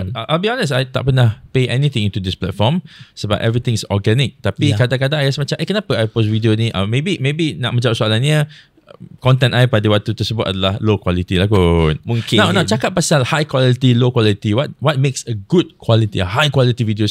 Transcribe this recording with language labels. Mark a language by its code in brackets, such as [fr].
[en] I'll be honest, I [ms] tak pernah [en] pay anything into this platform [ms] sebab [en] everything is organic. [ms] Tapi kadang-kadang I rasa macam, kenapa I post video ni? Maybe nak menjawab soalannya, content I pada waktu tersebut adalah [en] low quality [ms] lah kot. Mungkin. Nak cakap pasal [en] high quality, low quality. What makes a good quality, a high quality video?